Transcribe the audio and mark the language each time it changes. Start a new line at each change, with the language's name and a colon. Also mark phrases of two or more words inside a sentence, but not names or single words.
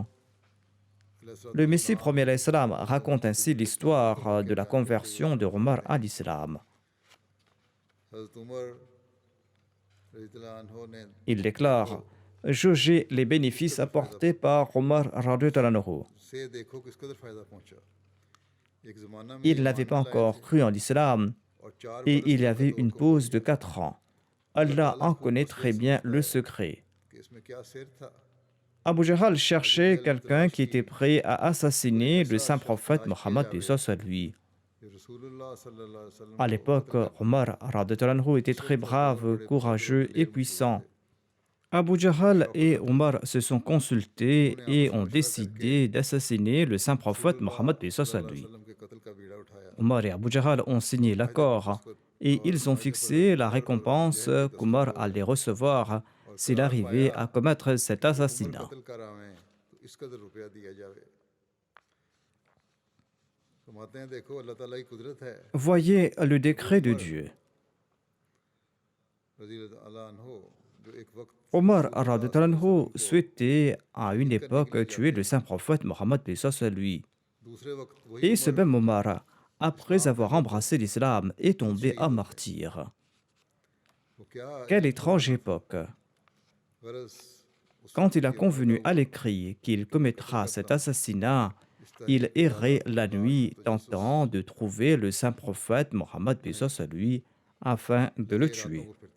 French: Le Messie premier
Arabic: alayhi salam
French: raconte ainsi l'histoire de la conversion de Omar à l'islam.
Urdu: حضرت عمر
Arabic: رضي الله عنه
Urdu: ने
French: Il déclare: Jaugez les bénéfices apportés par Omar
Arabic: radhiyallahu anhu.
Urdu: سے دیکھو کس قدر فائدہ پہنچا. ایک زمانہ میں
French: Il n'avait pas encore cru en l'islam
Urdu: اور 4
French: et il y
Urdu: बरस
French: avait une pause de 4 ans. Allah en connaît très bien le secret.
Urdu: کہ اس میں کیا سر تھا.
French: Abu Jahl cherchait quelqu'un qui était prêt à assassiner le saint prophète Mohammed, paix soit sur lui.
Urdu: जो
Arabic: رسول الله صلى الله عليه وسلم
French: À l'époque, Omar
Arabic: radhiyallahu anhu
French: était très brave, courageux et puissant. Abu Jahl et Omar se sont consultés et ont décidé d'assassiner le saint prophète Mohammed, paix soit sur lui.
Urdu: वसल्लम کے قتل کا بیڑا اٹھایا.
French: Omar et Abu Jahl ont signé l'accord et ils ont fixé la récompense qu'Omar allait recevoir s'il arrivait à commettre cet assassinat.
Urdu: قتل کراویں تو اس قدر روپیہ دیا جاوے۔ فرماتے ہیں دیکھو اللہ تعالیٰ کی قدرت ہے.
French: Voyez le décret de Dieu.
Arabic: رضي الله عنه
Urdu: جو ایک وقت
French: Omar
Arabic: radhiyallahu anhu
French: souhaitait à une époque tuer le saint prophète Mohammed, paix soit sur lui.
Urdu: دوسرے وقت وہی
French: Et ce même Omar, après avoir embrassé l'islam, est tombé à martyr. Quelle étrange époque! Quand il a convenu à l'écrit qu'il commettra cet assassinat, il errait la nuit tentant de trouver le saint prophète Mohammed paix soit sur lui afin de le tuer.